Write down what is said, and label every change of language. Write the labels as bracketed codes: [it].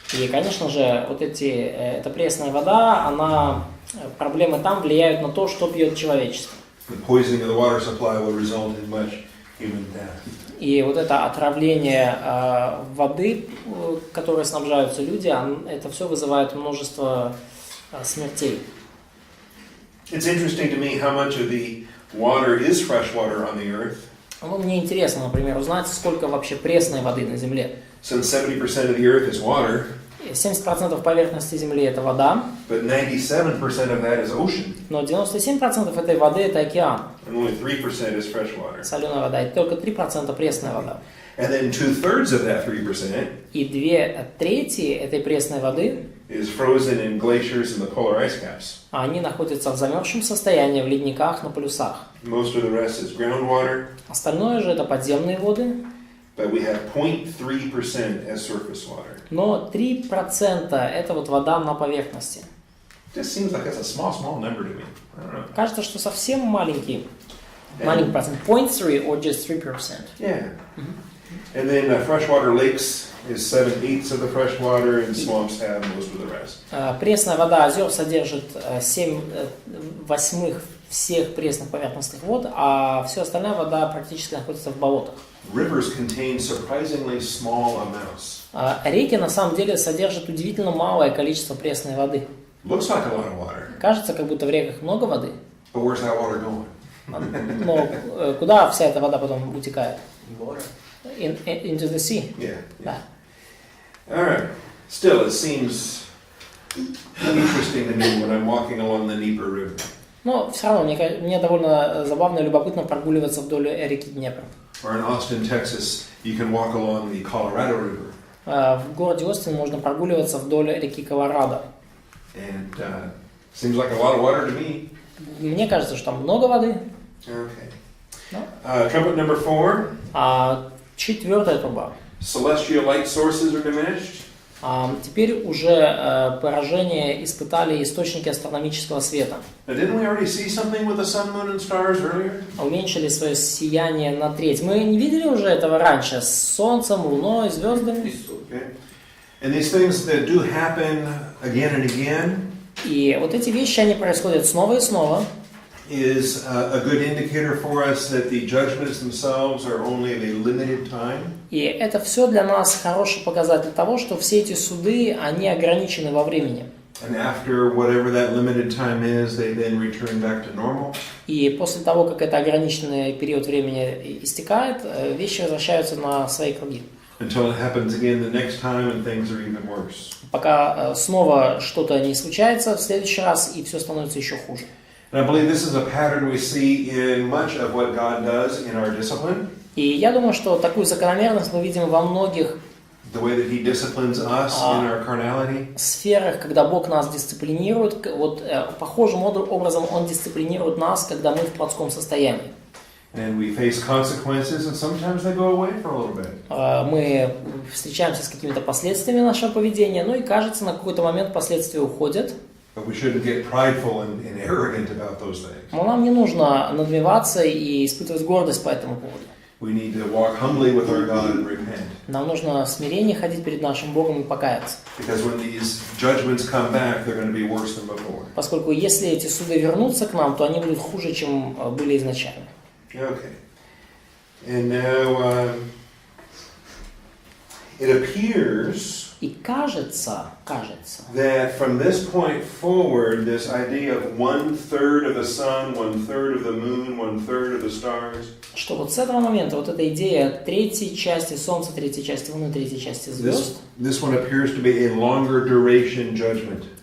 [ru] И, конечно же, вот эта пресная вода, проблемы там влияют на то, что пьет человечество. [en] The poisoning of the water supply will result in much human death. [ru] И вот это отравление воды, которой снабжаются люди, это все вызывает множество смертей. [en] It's interesting to me how much of the water is fresh water on the earth. [ru] Мне интересно, например, узнать, сколько вообще пресной воды на Земле. [en] Since 70% of the earth is water, [ru] 70% поверхности Земли это вода, [en] but 97% of that is ocean. [ru] но 97% этой воды это океан. [en] And only 3% is fresh water. [ru] Соленая вода, и только 3% пресная вода. [en] And then 2/3 of that 3% [ru] И 2/3 этой пресной воды [en] is frozen in glaciers and the polar ice caps. [ru] они находятся в замерзшем состоянии в ледниках на полюсах. [en] Most of the rest is groundwater, [ru] Остальное же это подземные воды, [en] but we have 0.3% as surface water. [ru] но 3% это вот вода на поверхности. [en] Just seems like that's a small number to me. I don't know. [ru] Кажется, что совсем маленький процент. [en] 0.3 or just 3%. Yeah. And then freshwater lakes is 7/8 of the fresh water, and swamps have most of the rest. [ru] Пресная вода озер содержит 7/8 всех пресных поверхностных вод, а все остальная вода практически находится в болотах. [en] Rivers contain surprisingly small amounts. [ru] Реки на самом деле содержат удивительно малое количество пресной воды. [en] Looks like a lot of water. [ru] Кажется, как будто в реках много воды, [en] But where's that water going? [ru] но куда вся эта вода потом утекает? [en] Into the sea. Yeah. [ru] Да. [en] All right. Still, it seems interesting to me when I'm walking along the Dnieper River. [ru] Но все равно мне довольно забавно и любопытно прогуливаться вдоль реки Днепр. [en] Or in Austin, Texas, you can walk along the Colorado River. [ru] В городе Остин можно прогуливаться вдоль реки Колорадо. [en] And seems like a lot of water to me. [ru] Мне кажется, что там много воды. [en] Okay. Trumpet number 4. [ru] Четвертая труба. [en] Celestial light sources are diminished. [ru] Теперь уже поражение испытали источники астрономического света. [en] Now, didn't we already see something with the sun, moon, and stars earlier? [ru] Уменьшили свое сияние на треть. Мы не видели уже этого раньше с солнцем, луной, звездами. [en] Okay. And these things that do happen again and again [ru] И вот эти вещи, они происходят снова и снова. [en] is a good indicator for us that the judgments themselves are only of a limited time. [ru] И это все для нас хороший показатель того, что все эти суды, они ограничены во времени. [en] And after whatever that limited time is, they then return back to normal. [ru] И после того, как это ограниченный период времени истекает, вещи возвращаются на свои круги. [en] Until it happens again the next time and things are even worse. [ru] Пока снова что-то не случается в следующий раз, и все становится еще хуже. [en] And I believe this is a pattern we see in much of what God does in our discipline. [ru] И я думаю, что такую закономерность мы видим во многих [en] The way that He disciplines us in our carnality. [ru] сферах, когда Бог нас дисциплинирует. Вот похожим образом Он дисциплинирует нас, когда мы в плотском состоянии. [en] And we face consequences, and sometimes they go away for a little bit. [ru] Мы встречаемся с какими-то последствиями нашего поведения, ну и кажется, на какой-то момент последствия уходят. [en] But we shouldn't get prideful and arrogant about those things. [ru] Но нам не нужно надмеваться и испытывать гордость по этому поводу. [en] We need to walk humbly with our God and repent. [ru] Нам нужно в смирении ходить перед нашим Богом и покаяться. [en] Because when these judgments come back, they're going to be worse than before. [ru] Поскольку если эти суды вернутся к нам, то они будут хуже, чем были изначально. [en] Okay. And now it appears [ru] И кажется, [en] that from this point forward, this idea of 1/3 of the sun, 1/3 of the moon, 1/3 of the stars, [ru] что вот с этого момента вот эта идея третьей части Солнца, третьей части Луны, третьей части звезд, [en] this one appears to be a longer duration judgment.